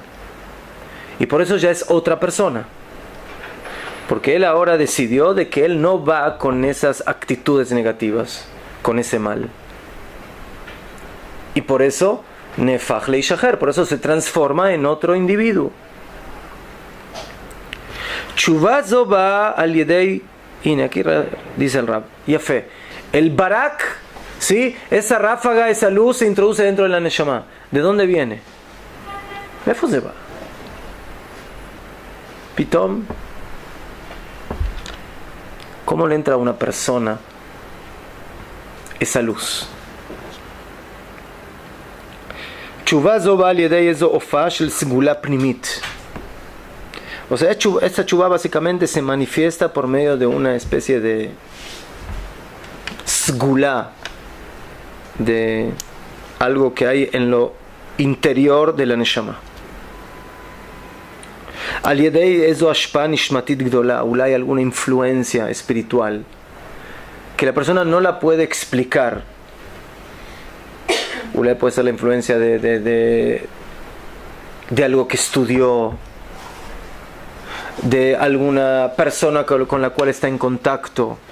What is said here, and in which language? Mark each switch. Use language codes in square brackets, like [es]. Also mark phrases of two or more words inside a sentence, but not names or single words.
[es] Y por eso ya es otra persona. Porque él ahora decidió de que él no va con esas actitudes negativas, con ese mal. Y por eso, [he] נהפך לאיש אחר, [es] por eso se transforma en otro individuo. [he] תשובה זו באה על ידי, [es] y aquí dice el Rab, Yafé, el barak, ¿sí? Esa ráfaga, esa luz se introduce dentro de la neshama. ¿De dónde viene? ¿De dónde va? Pitom, ¿cómo le entra a una persona esa luz? [he] תשובה זו באה על ידי איזו הופעה של סגולה פנימית. [es] O sea, esta tshuva básicamente se manifiesta por medio de una especie de segula, de algo que hay en lo interior de la neshama. [he] על ידי איזו השפעה נשמתית גדולה, [es] hay alguna influencia espiritual que la persona no la puede explicar. Puede ser la influencia de algo que estudió, de alguna persona con la cual está en contacto.